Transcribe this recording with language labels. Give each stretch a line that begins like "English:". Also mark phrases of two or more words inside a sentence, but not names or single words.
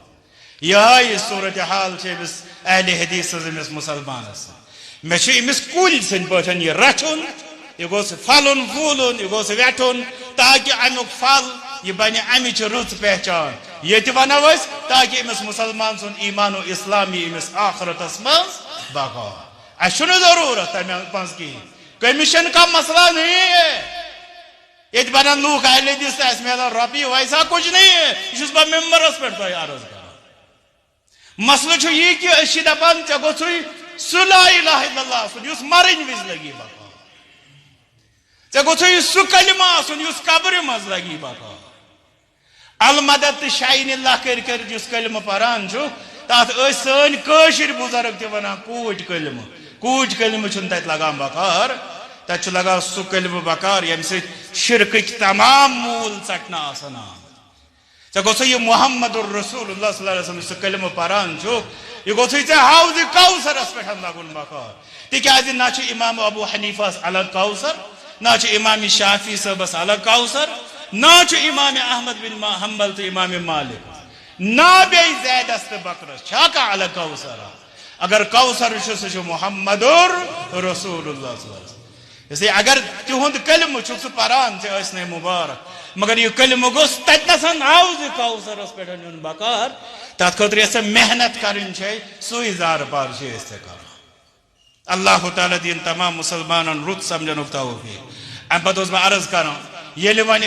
Kashmiri: یِہوے صوٗرتِ حال چھِ أمِس اہلِ حدیث سٕنٛز أمِس مُسلمانس مےٚ چھُ أمِس کُلۍ سٕنٛدۍ پٲٹھۍ یہِ رچھُن یہِ گوٚژھ پھلُن پھوٗلُن یہِ گوٚژھ ویٹھُن تاکہِ امیُک پھل یہِ بنہِ امِچ رٕژ پہچان ییٚتہِ ونو أسۍ تاکہِ أمِس مُسلمان سُنٛد ایٖمان و اسلام یی أمِس آخرتس منٛز بقا اسہِ چھُنہٕ ضروٗرت تمہِ منٛز کِہینۍ کٔمِشن
Urdu: کا مسئلہ نہیں ہے
Kashmiri: ییٚتہِ بنن لوٗکھ اہلِ حدیث تہٕ اسہِ میلان رۄپیہِ
Urdu: ویسا کُچھ نہیں ہے
Kashmiri: یہِ چھُس بہٕ ممبرس پٮ۪ٹھ تۄہہِ عرض کران مسلہٕ چھُ یی کہِ أسۍ چھِ دپان ژےٚ گوٚژھُے سُہ
Arabic: لا الہ الا اللہ
Kashmiri: آسُن یُس مرٕنۍ وِزِ لگی بقا ژےٚ گوٚژھُے سُہ کلمہٕ آسُن یُس قبرِ منٛز لگی بقا المدد تہٕ شاینہِ اللہ کٔرۍ کٔرِتھ یُس کلمہٕ پران چھُ تتھ ٲسۍ سٲنۍ کٲشِر بُزرگ تہِ ونان کوٗٹۍ کلمہٕ چھُنہٕ تتہِ لگان بکار تتہِ چھُ لگان سُہ کلمہٕ بکار ییٚمہِ سۭتۍ شرکٕکۍ تمام موٗل ژٹنہٕ آسان آمٕتۍ ژےٚ گوٚژھُے یہِ
Arabic: محمد الرسول اللہ صلی اللہ علیہ وسلم
Kashmiri: یُس سُہ کلمہٕ پران چھُکھ یہِ گوٚژھُے ژےٚ حوضِ کوثرس پٮ۪ٹھ لگُن بکار تِکیازِ نہ چھُ امام ابوٗ حنیٖفہس الگ کوثر نہ چھُ امام شافی صٲبس الگ کوثر نہ چھُ امام احمد بن حنبل تہٕ امام مالک نہ بیٚیہِ زیدس تہٕ بکرس چھا کانٛہہ الگ کوثر اگر کوثر چھُ سُہ چھُ محمد رسول
Arabic: اللہ صلی اللہ علیہ وسلم
Kashmiri: اسلیے اگر تِہُنٛد کلمہٕ چھُکھ ژٕ پران ژےٚ ٲسۍ نے مُبارک مگر یہِ کلمہٕ گوٚژھ تتنَسن حوضِ کوثرس پٮ۪ٹھ نیُن بکار تتھ خٲطرٕ یۄس ژےٚ محنت کرٕنۍ چھے سُے زارٕ پار چھِ أسۍ ژےٚ کران اللہ تعالیٰ دِیِن تمام مُسلمانن رُت سمجھنُک توفیٖق امہِ پتہٕ اوسُس بہٕ عرض کران ییٚلہِ وۄنۍ